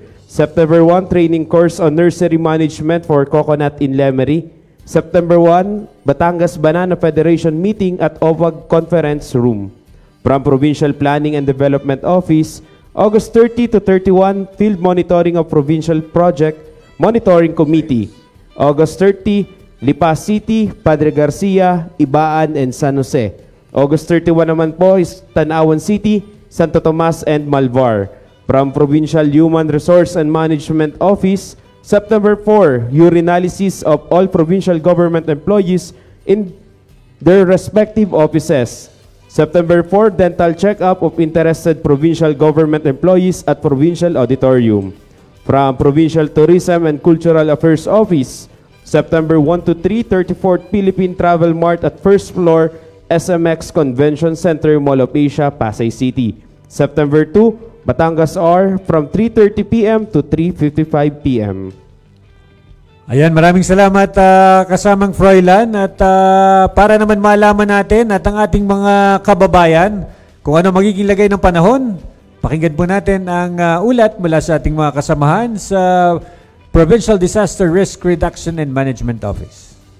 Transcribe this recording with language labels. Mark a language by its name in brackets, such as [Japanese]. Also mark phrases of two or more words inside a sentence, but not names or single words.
[English] September 1, Training Course on Nursery Management for Coconut in Lemery. September 1, Batangas Banana Federation Meeting at OFAG Conference Room. From Provincial Planning and Development Office, August 30 to 31, Field Monitoring of Provincial Project Monitoring Committee. August 30, Lipa City, Padre Garcia, Ibaan, and San Jose. August 31 naman po is Tanawan City, Santo Tomas, and Malvar. From Provincial Human Resource and Management Office, September 4, urinalysis of all provincial government employees in their respective offices. September 4, dental check-up of interested provincial government employees at Provincial Auditorium. From Provincial Tourism and Cultural Affairs Office, September 1 to 3, 34th Philippine Travel Mart at first floor, SMX Convention Center, Mall of Asia, Pasay City. September 2, Batangas R, from 3:30 p.m. to 3:55 p.m. [Filipino] Ayan, maraming salamat kasamang Froilan at para naman malaman natin at ang ating mga kababayan kung ano magiging lagay ng panahon, pakinggan po natin ang ulat mula sa ating mga kasamahan sa Provincial Disaster Risk Reduction and Management Office.